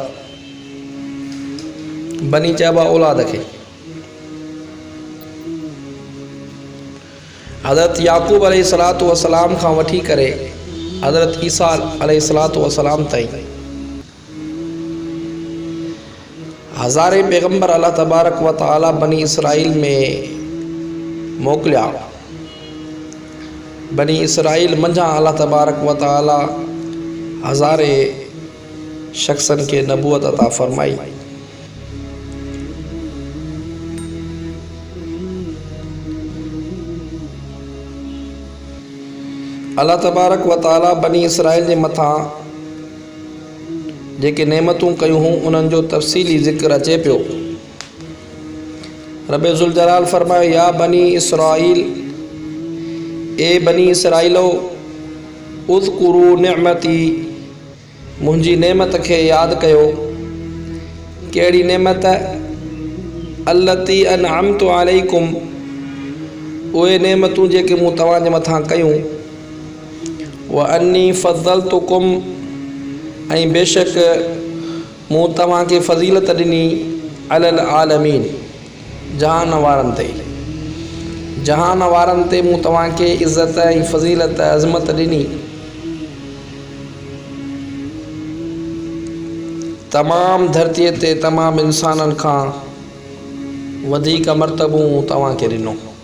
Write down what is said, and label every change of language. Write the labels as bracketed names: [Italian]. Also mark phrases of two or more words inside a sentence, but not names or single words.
[Sindhi] बनी चइबा औलाद खे। हज़रत याक़ूब [Arabic] عليه الصلاة والسلام [Sindhi] खां वठी करे हज़रत ईसा [Arabic] عليه الصلاة والسلام [Sindhi] ताईं हज़ारे पैगम्बर [Arabic] الله تبارك وتعالى [Sindhi] बनी इसराइल में मोकिलिया। बनी इसराइल मंझां [Arabic] الله تبارك وتعالى [Sindhi] हज़ारे शख़्सन खे नबूअत अता फ़रमाई। [Arabic] الله تبارك وتعالى [Sindhi] बनी इसराइल जे मथां जेके नेमतूं कयूं हुयूं उन्हनि जो तफ़सीली ज़िक्र अचे पियो। रब्बे ज़ुल जलाल फ़रमायो, या बनी इसराइल, ए बनी इसराइलो, [Arabic] اذكروا نعمتي, [Sindhi] मुंहिंजी नेमत खे यादि कयो। कहिड़ी नेमत? [Arabic] التي أنعمت عليكم, [Sindhi] उहे नेमतूं जेके मूं तव्हांजे मथां कयूं। [Arabic] وأني فضلتكم, [Sindhi] ऐं बेशक मूं तव्हांखे फ़ज़ीलत ॾिनी [Arabic] على العالمين, [Sindhi] जहान वारनि ते। जहान वारनि ते मूं तव्हांखे इज़त ऐं फ़ज़ीलत अज़मत ॾिनी। तमामु धरतीअ ते तमामु इंसाननि खां वधीक मर्तबो मूं तव्हांखे ॾिनो।